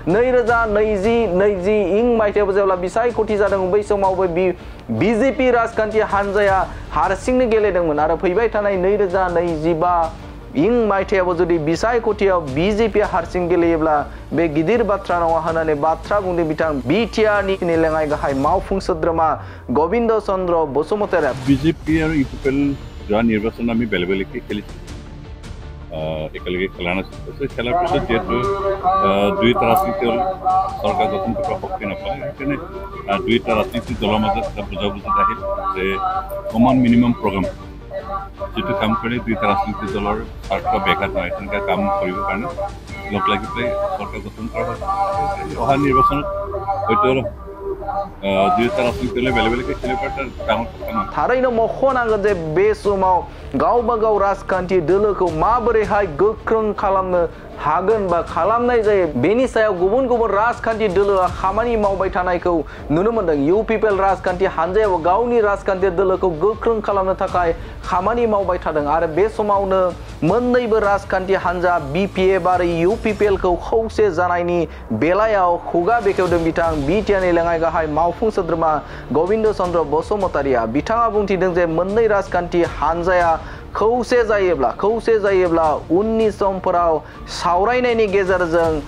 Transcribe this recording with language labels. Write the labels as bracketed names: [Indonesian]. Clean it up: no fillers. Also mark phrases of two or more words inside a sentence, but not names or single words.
[Bodo] 2020 इं मायथाइयाव जेब्ला बिसायख'थि जादों बै समावबो बीजेपी राजखान्थि हानजाया हारसिंनो गेलेदोंमोन आरो फैबाय थानाय 2025 इं मायथाइयावबो जुदि बिसायख'थियाव बीजेपी हारसिं गेलेयोब्ला बे गिदिर बाथ्रा नङा होननानै बाथ्रा बुंदों बिथां बीटीआरनि लेङाइ गाहाय मावफुं सोद्रोमा गबिन्द चन्द्र बसुमतारिया [Assamese] बीजेपी और यूपीपीएल যোৱা নিৰ্বাচন আমি বেলেগ বেলেগকৈ খেলিছোঁ একেলগে খেলা নাছিল খেলাৰ পিছত যিহেতু দুয়োটা ৰাজনীতি দল চৰকাৰ গঠন কৰিব শক্তি নাপায় সেইকাৰণে দুয়োটা ৰাজনীতি দলৰ মাজত এটা বুজাবুজি আহিল যে কমন মিনিমাম প্ৰগ্ৰাম যিটো কাম কৰি দুয়োটা ৰাজনীতি দলৰ স্বাৰ্থ ব্যাঘাত নহয় তেনেকুৱা কাম কৰিবৰ কাৰণে লগ লাগি পেলাই চৰকাৰ গঠন কৰা হয় অহা নিৰ্বাচনত হয়তো দুয়োটা ৰাজনীতি দলে বেলেগ বেলেগকৈ খেলিব পাৰে ডাঙৰ কথা নহয় [Bodo] थारैनो मख'नांगोन जे बे समाव गावबा गाव राजखान्थि दोलोखौ माबोरैहाय गोख्रों खालामनो हागोन बा खालामनाय जायो बेनि सायाव गुबुन गुबुन राजखान्थि दोलोआ खामानि मावबाय थानायखौ नुनो मोनदों यूपीपीएल राजखान्थि हानजायाव गावनि राजखान्थि दोलोखौ गोख्रों खालामनो थाखाय खामानि मावबाय थादों आरो बे समावनो मोननैबो राजखान्थि हानजा बीपीएफ आरो यूपीपीएल खौ खौसे जानायनि बेलायाव खुगा बेखेवदों बिथां बीटीआरनि लेङाइ गाहाय मावफुं सोद्रोमा गबिन्द चन्द्र बसुमतारिया बिथाङा बुंथिदों जे मोननै राजखान्थि हानजाया खौसे जायोब्ला उननि समफोराव सावरायनायनि गेजेरजों